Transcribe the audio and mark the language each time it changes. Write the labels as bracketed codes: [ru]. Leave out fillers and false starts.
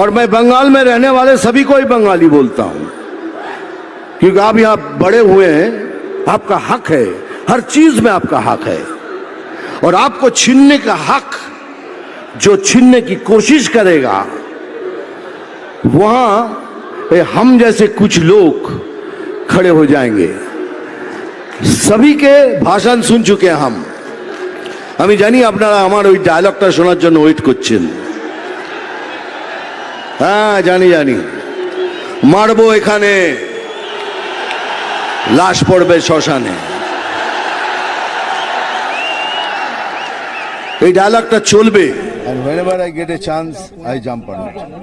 [hi] और मैं बंगाल में रहने वाले सभी को ही बंगाली बोलता हूं, क्योंकि आप यहाँ बड़े हुए हैं, आपका हक है, हर चीज में आपका हक है, और आपको छीनने का हक जो छीनने की कोशिश करेगा, वहां हम जैसे कुछ लोग खड़े हो जाएंगे। सभी के भाषण सुन चुके हैं हम। [bn] আমি জানি আপনারা আমার ওই ডায়লগটা শোনার জন্য ওয়েট করছেন। হ্যাঁ জানি, মারবো এখানে, লাশ পড়বে শ্মশানে, এই ডায়লগটা চলবে। [en] And whenever I get a chance, I jump on it.